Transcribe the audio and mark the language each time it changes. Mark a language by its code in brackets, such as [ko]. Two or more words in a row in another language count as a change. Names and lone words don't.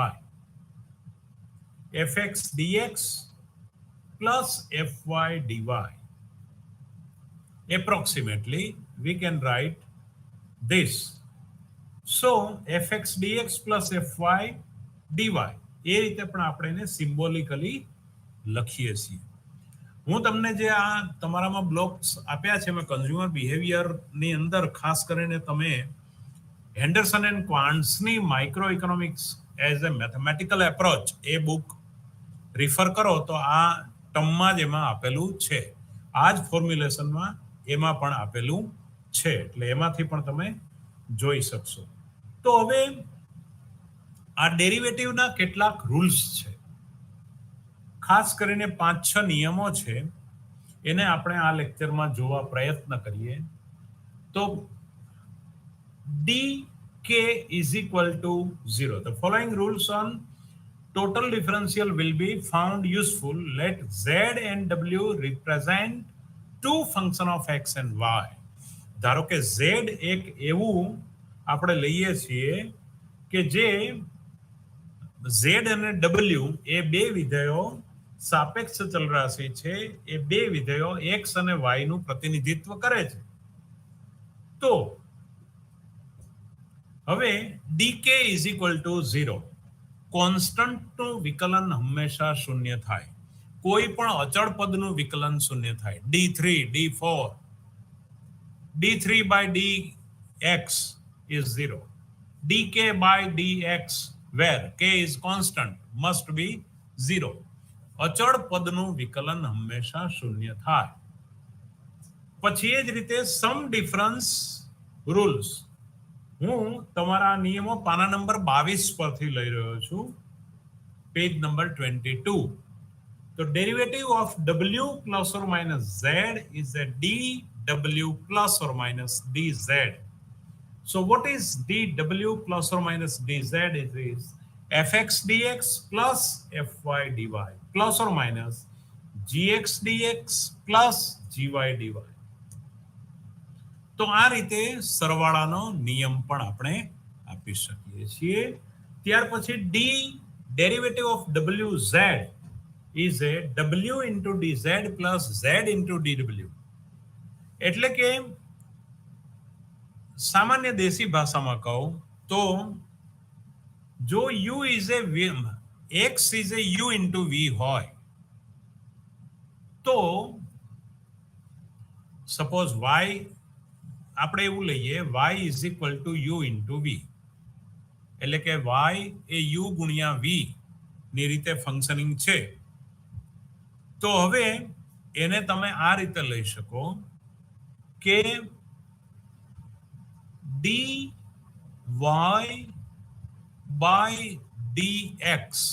[en] Fx dx plus fy dy. Approximately we can write this. So fx dx plus fy dy [gu] એ રીતે પણ આપણે એને સિમ્બોલિકલી લખીએ છીએ. હું તમને જે આ તમારામાં બ્લોક્સ આપ્યા છે મેં [en] consumer behaviour [gu] અંદર ખાસ કરીને તમે હેન્ડરસન એન્ડ ક્વાન્ટ્સની માઇક્રો ઇકોનોમિક્સ એઝ એ મેથેમેટિકલ એપ્રોચ એ બુક રિફર કરો તો આ ટર્મમાં જ એમાં આપેલું છે. આ જ ફોર્મ્યુલેશનમાં એમાં પણ આપેલું છે એટલે એમાંથી પણ તમે જોઈ શકશો. તો હવે આ ડેરિવેટિવના કેટલાક રૂલ્સ છે, ખાસ કરીને 5-6 નિયમો છે, એને આપણે આ લેક્ચરમાં જોવા પ્રયત્ન કરીએ. [en] તો dk is equal to 0. The following rules on total differential will be found useful. Let z and w represent two function of x and y. [gu] ધારો કે z એક એવું આપણે લઈએ છીએ કે જે z અને w એ બે વિધેયો સાપેક્ષ ચલરાશિ છે, એ બે વિધેયો x અને y નું પ્રતિનિધિત્વ કરે છે. [en] તો હવે dk is equal to 0. [gu] કોન્સ્ટન્ટનું વિકલન હંમેશા શૂન્ય થાય, કોઈ પણ અચળ પદનું વિકલન શૂન્ય થાય. [en] d3 d4 d3 by dx is 0. dk by dx where k is constant must be 0. [gu] અચળ પદનું વિકલન હંમેશા શૂન્ય થાય. પછી એ જ રીતે [en] sum difference rules [gu] હું તમારા નિયમો પાના નંબર 22 પરથી લઈ રહ્યો છું, [en] page number [gu] 22. [en] તો derivative of w plus or minus z is a dw plus or minus dz. So what is dw plus or minus dz? It is fx dx plus fy dy plus or minus gx dx plus gy dy. [gu] તો આ રીતે સરવાળાનો નિયમ પણ આપણે આપી શકીએ છીએ. [en] ત્યાર પછી d derivative of wz is a w into dz plus z into dw. [gu] એટલે કે સામાન્ય દેશી ભાષામાં કહું તો જો [en] u is a x is a u into v [gu] હોય તો સપોઝ y આપણે એવું લઈએ [en] y is equal to u into v, [gu] એટલે કે y એ u ગુણ્યા v ની રીતે ફંક્શનિંગ છે. તો હવે એને તમે આ રીતે લઈ શકો કે dy by dx.